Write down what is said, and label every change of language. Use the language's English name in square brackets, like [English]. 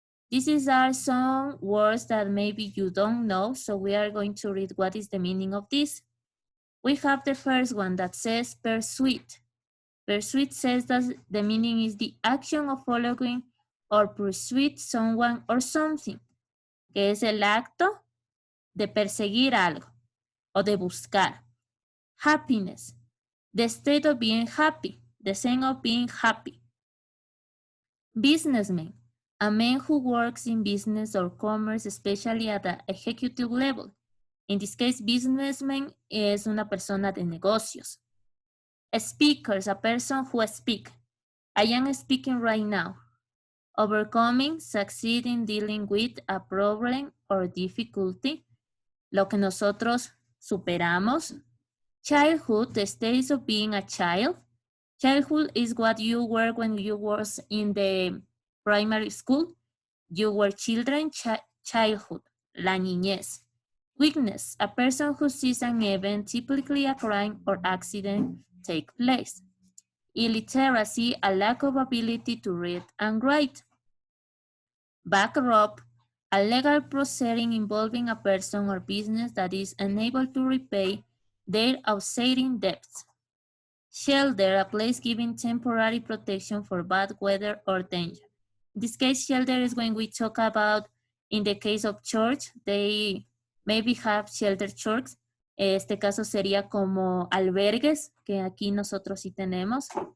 [English] These are some words that maybe you don't know, so we are going to read what is the meaning of this. We have the first one that says persuade. Persuade says that the meaning is the action of following or persuade someone or something, [Spanish] que es el acto de perseguir algo o de buscar. [English] Happiness, the state of being happy, the sense of being happy. Businessman, a man who works in business or commerce, especially at the executive level. In this case, businessman [Spanish] es una persona de negocios. [English] Speakers, a person who speaks. I am speaking right now. Overcoming, succeeding, dealing with a problem or difficulty. [Spanish] Lo que nosotros superamos. [English] Childhood, the stage of being a child. Childhood is what you were when you was in the primary school. You were children, childhood, [Spanish] la niñez. [English] Weakness, a person who sees an event, typically a crime or accident, take place. Illiteracy, a lack of ability to read and write. Bankrupt, a legal proceeding involving a person or business that is unable to repay their outstanding debts. Shelter, a place giving temporary protection for bad weather or danger. In this case, shelter is when we talk about, in the case of church, they maybe have shelter church. [Spanish] Este caso sería como albergues, que aquí nosotros sí tenemos.